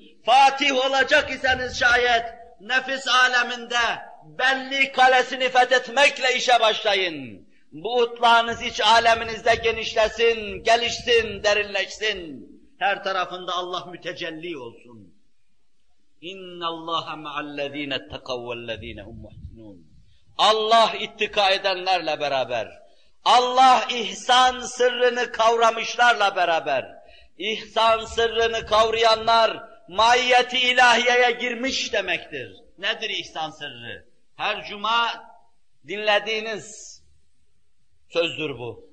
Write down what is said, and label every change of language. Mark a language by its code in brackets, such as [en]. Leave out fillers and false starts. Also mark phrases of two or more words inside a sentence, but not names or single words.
[tr] Fatih olacak iseniz şayet, nefis aleminde belli kalesini fethetmekle işe başlayın. Bu utlağınız iç aleminizde genişlesin, gelişsin, derinleşsin. Her tarafında Allah mütecelli olsun. [ar] اِنَّ اللّٰهَ مَعَ الَّذ۪ينَ اتَّقَوْا وَالَّذ۪ينَ هُمْ مُحْسِنُونَ. [tr] Allah ittika edenlerle beraber, Allah ihsan sırrını kavramışlarla beraber, ihsan sırrını kavrayanlar maiyeti ilahiyeye girmiş demektir. Nedir ihsan sırrı? Her cuma dinlediğiniz sözdür bu.